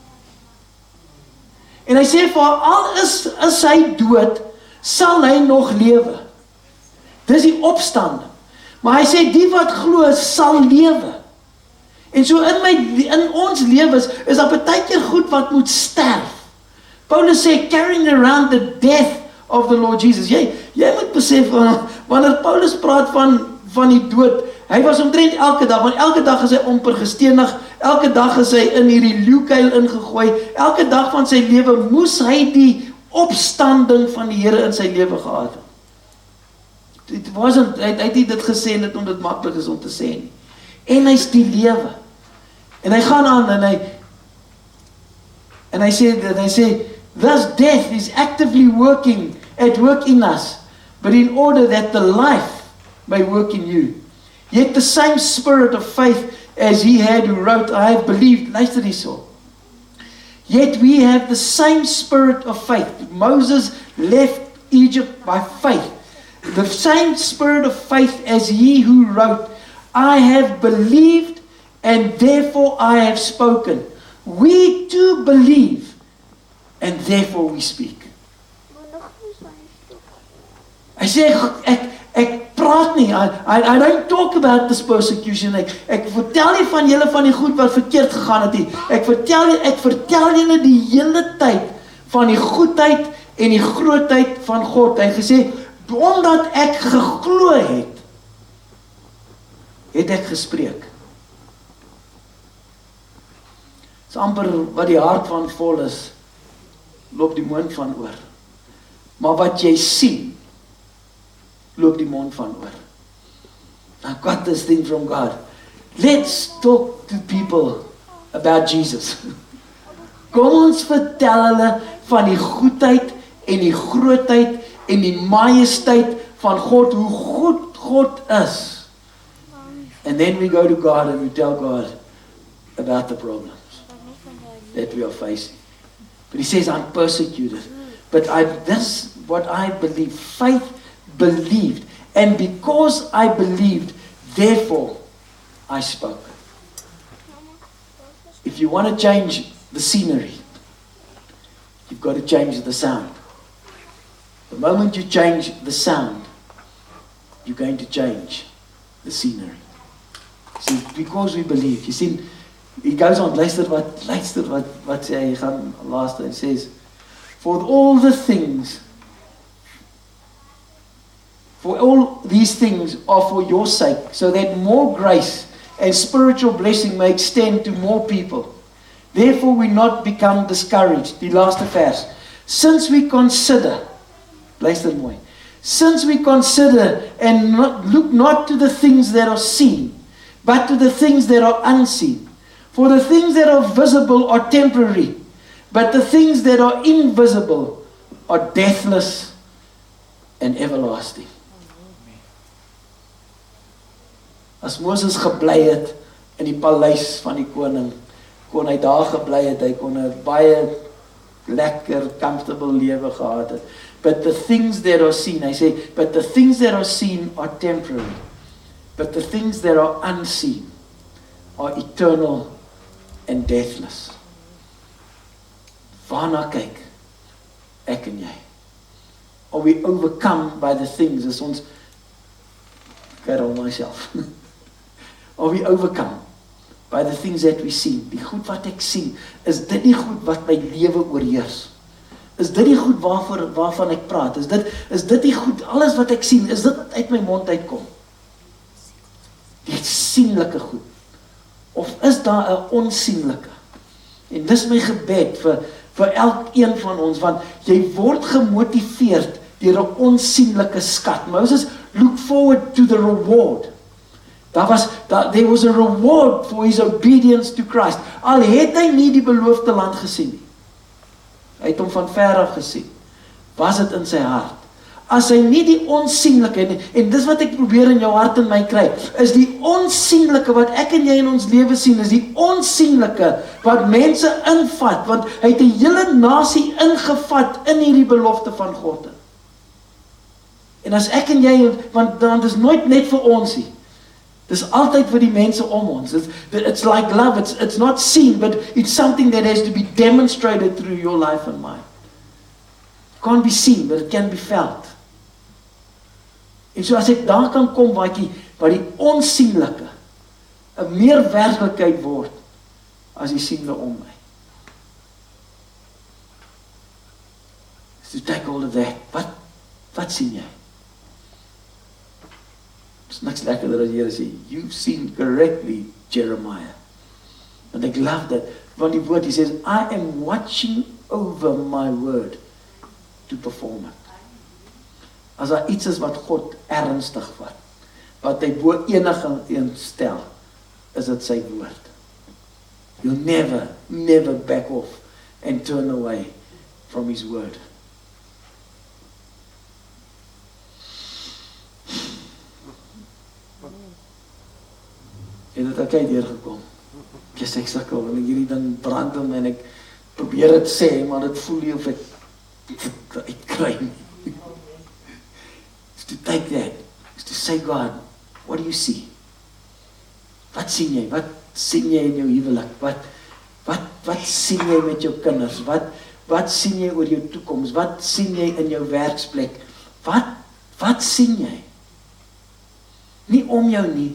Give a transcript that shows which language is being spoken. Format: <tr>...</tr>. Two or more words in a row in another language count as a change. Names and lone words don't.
<af>En hy sê, vir al is hy dood, sal hy nog lewe. Dis die opstanding. Maar hy sê, die wat glo, sal lewe. En so in ons lewens, is daar baie keer goed wat moet sterf. Paulus sê,</af> <en>carrying around the death of the Lord Jesus.</en> <af>Jy moet besef, wanneer Paulus praat van die dood, hy was omtrent elke dag, want elke dag is hy amper gestenig, elke dag is hy in hierdie leeukuil ingegooi, elke dag van sy lewe moes hy die opstanding van die Here in sy lewe gehad het. Hy het nie dit gesê net omdat dit maklik is om te sê nie. En hy's die lewe. En hy gaan aan en hy sê,</af> <en>thus death is actively at work in us, but in order that the life may work in you. Yet the same spirit of faith as he had who wrote, I have believed,</en> <af>luister hierso.</af> <en>Yet we have the same spirit of faith. Moses left Egypt by faith. The same spirit of faith as he who wrote, I have believed and therefore I have spoken. We too believe and therefore we speak.</en> <af>Hy sê, ek praat nie,</af> <en>I don't talk about this persecution,</en> <af>ek vertel nie van julle van die goed wat verkeerd gegaan het nie, ek vertel julle die hele tyd van die goedheid en die grootheid van God. Hy gesê, omdat ek geglo het ek gespreek. Dis amper wat die hart van vol is, loop die mond van oor. Maar wat jy sien, loop die mond van oor.</af> <en>I got this thing from God. Let's talk to people about Jesus.</en> <af>Kom ons vertel hulle van die goedheid en die grootheid en die majesteit van God, hoe goed God is.</af> <en>And then we go to God and we tell God about the problems that we are facing. But he says, I'm persecuted. But that's what I believe. Faith believed. And because I believed, therefore I spoke. If you want to change the scenery, you've got to change the sound. The moment you change the sound, you're going to change the scenery. See, because we believe. You see, he goes on,</en> <af>luister wat sê hy gaan laaste, hy</af> <en>says, for all these things are for your sake, so that more grace and spiritual blessing may extend to more people. Therefore we not become discouraged.</en> <af>Die laaste vers.</af> <en>Since we consider,</en> <af>luister mooi,</af> <en>since we consider and look not to the things that are seen, but to the things that are unseen. For the things that are visible are temporary, but the things that are invisible are deathless and everlasting.</en> <af>As Moses gebly het in die paleis van die koning, kon hy daar gebly het, hy kon 'n baie lekker, comfortable lewe gehad het.</af> <en>But the things that are seen,</en> <af>hy sê,</af> <en>but the things that are seen are temporary, but the things that are unseen are eternal and deathless.</en> <af>Waarna kyk ek en jy?</af> <en>Are we overcome by the things,</en> <af>as ons,</af> <en>Carol myself, are we overcome by the things that we see?</en> <af>Die goed wat ek sien, is dit die goed wat my lewe oorheers? Is dit die goed waarvan ek praat? Is dit die goed, alles wat ek sien, is dit wat uit my mond uitkom? Die sienlike goed. Of is daar 'n onsienlike? En dis my gebed vir elkeen van ons, want jy word gemotiveerd deur 'n onsienlike skat.</af> <en>Moses look forward to the reward. There was a reward for his obedience to Christ.</en> <af>Al het hy nie die beloofde land gesien nie. Hy het hom van ver af gesien. Was dit in sy hart? as hy nie die onsienlike, en dis wat ek probeer in jou hart en my kry, is die onsienlike wat ek en jy in ons lewe sien, is die onsienlike wat mense invat, want hy het 'n hele nasie ingevat in hierdie belofte van God. En as ek en jy, want dit is nooit net vir ons nie, dis altyd vir die mense om ons.</af> <en>It's like love, it's not seen, but it's something that has to be demonstrated through your life and mine. It can't be seen, but it can be felt.</en> <af>En so as ek daar kan kom waar die onsienlike 'n meer werklikheid word as die siende om my.</af> <en>So take all of that.</en> <af>Wat sien jy? It's niks lekkerder as die Here sê,</af> <en>you've seen correctly, Jeremiah. And ek love that.</en> <af>Want die woord,</af> <en>he says, I am watching over my word to perform it.</en> <af>As daar iets is wat God ernstig vat, wat hy bo enige een stel, is dit sy woord.</af> <en>You'll never back off and turn away from his word.</en> <af>En dit het ek deurgekom. Ek sukkel, en ek hierdie ding brand om, en ek probeer dit sê, maar dit voel nie of ek kry nie.</af> <en>Is to take that, is to say, God, what do you see?</en> <af>Wat sien jy? Wat sien jy in jou huwelik? Wat sien jy met jou kinders? Wat sien jy oor jou toekoms? Wat sien jy in jou werksplek? Wat sien jy? Nie om jou nie.</af>